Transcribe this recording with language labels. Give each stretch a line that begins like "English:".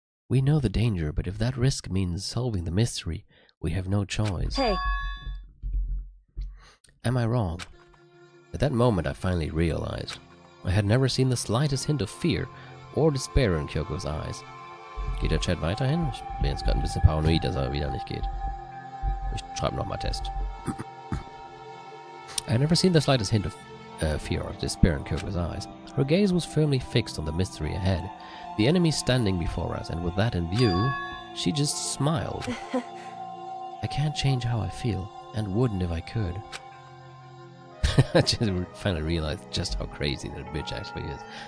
English: we know the danger, but if that risk means solving the mystery, we have no choice. Hey, Am I wrong? At that moment, I finally realized. I had never seen the slightest hint of fear or despair in Kyoko's eyes.
German: Geht der Chat weiterhin? Ich bin jetzt gerade ein bisschen paranoid, dass er wieder nicht geht. Ich schreibe nochmal Test.
English: I had never seen the slightest hint of fear or despair in Kyoko's eyes. Her gaze was firmly fixed on the mystery ahead, the enemy standing before us, and with that in view, she just smiled. I can't change how I feel, and wouldn't if I could. I just finally realized just how crazy that bitch actually is.